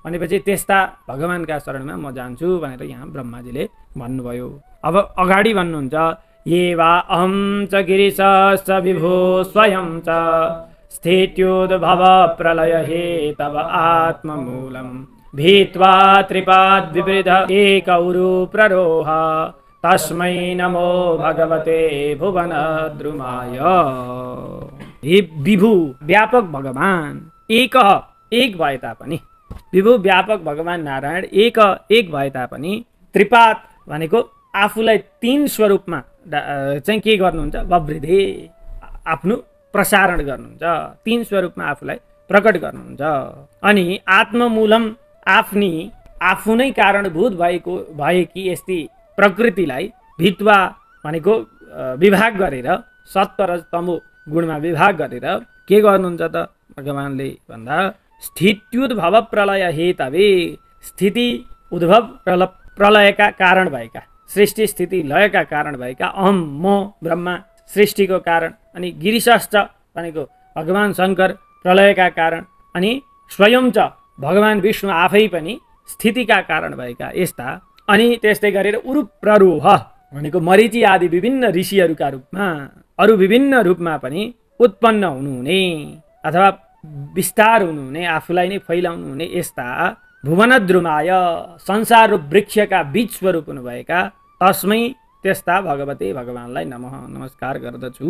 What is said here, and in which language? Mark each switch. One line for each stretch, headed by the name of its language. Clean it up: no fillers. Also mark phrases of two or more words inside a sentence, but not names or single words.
Nepali: भनेपछि त्यस्ता भगवानका शरणमा म जान्छु भनेर यहाँ ब्रह्माजीले भन्नुभयो। अब अगाडि भन्नुहुन्छ,
Sanskrit: ये वा अहं च गिरिशश्च विभो स्वयं च स्थित्योद्भव प्रलय हेतव आत्ममूलम् भीत्वा त्रिपाद विवृध एक उरु प्ररोह तस्मै नमो भगवते भुवन द्रुमाय।
Nepali: हे विभु व्यापक भगवान, एक भए तापनि, विभु व्यापक भगवान नारायण एक भए तापनि त्रिपाद भनेको आफूलाई तीन स्वरूपमा चाहिँ के गर्नुहुन्छ, ववृद्धि, आफ्नो प्रसारण गर्नुहुन्छ, तीन स्वरूपमा आफूलाई प्रकट गर्नुहुन्छ। अनि आत्ममूलम, आफू नै कारणभूत भएकी यस्ती प्रकृतिलाई भित्वा भनेको विभाग गरेर,
Sanskrit: सत्वरज तमो गुणमा
Nepali: विभाग गरेर के गर्नुहुन्छ त भगवानले भन्दा स्थित्युद्भव
Sanskrit: प्रलय हेतवे,
Nepali: स्थिति उद्भव प्रलयका कारण भएका, सृष्टि स्थिति लयका कारण भएका अहम, म ब्रह्मा सृष्टिको कारण, अनि गिरिशश्च भनेको भगवान शङ्कर प्रलयका कारण, अनि
Sanskrit: स्वयं च
Nepali: भगवान विष्णु आफै पनि स्थितिका कारण भएका यस्ता, अनि त्यस्तै गरेर
Sanskrit: उरु प्ररोह
Nepali: भनेको मरीचि आदि विभिन्न ऋषिहरूका रूपमा, अरू विभिन्न रूपमा पनि उत्पन्न हुनुहुने अथवा विस्तार हुनुहुने, आफूलाई नै फैलाउनु हुने यस्ता भुवनद्रुमाय, संसार वृक्षका बीज स्वरूप हुनुभएका तस्मै त्यस्ता भगवते भगवानलाई नमस्कार गर्दछु।